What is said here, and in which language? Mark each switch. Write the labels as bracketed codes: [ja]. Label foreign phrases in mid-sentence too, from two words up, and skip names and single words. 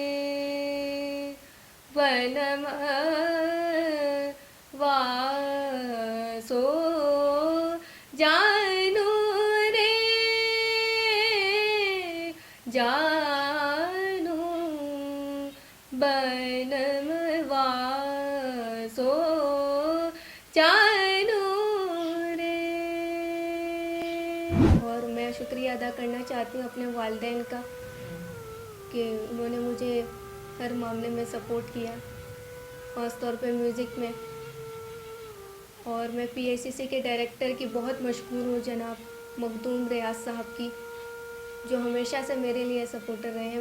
[ur] वनम वासो जानू रे जानू बनम वासो जानू रे। اور میں شکریہ ادا کرنا چاہتی ہوں اپنے والدین کا کہ انہوں نے مجھے ہر معاملے میں سپورٹ کیا، خاص طور پے میوزک میں. اور میں پی اے سی سی کے ڈائریکٹر کی بہت مشہور ہوں، جناب مخدوم ریاض صاحب کی، جو ہمیشہ سے میرے لیے سپورٹر رہے ہیں.